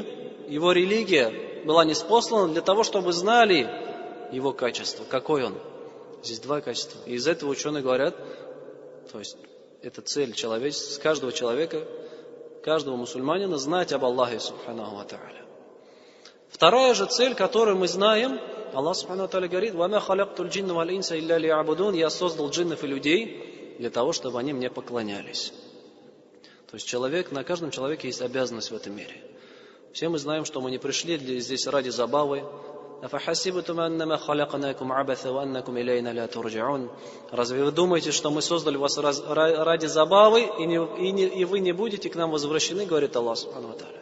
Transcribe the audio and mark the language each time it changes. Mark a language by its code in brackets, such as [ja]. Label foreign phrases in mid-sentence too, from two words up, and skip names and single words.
[ru] Его религия была ниспослана для того, чтобы знали его качество. Какой он? Здесь два качества. И из этого ученые говорят, то есть это цель человечества, каждого человека, каждого мусульманина знать об Аллахе [ar] سبحانه وتعالى. [ru] Вторая же цель, которую мы знаем, Аллах [ar] سبحانه وتعالى [ru] говорит: [ar] «وما خلقت الجن والإنس إلا ليعبدون». [ru] Я создал джиннов и людей для того, чтобы они мне поклонялись. То есть на каждом человеке есть обязанность в этом мире. Все мы знаем, что мы не пришли здесь ради забавы. Разве вы думаете, что мы создали вас ради забавы, и вы не будете к нам возвращены, говорит Аллах [ar] سبحانه وتعالى?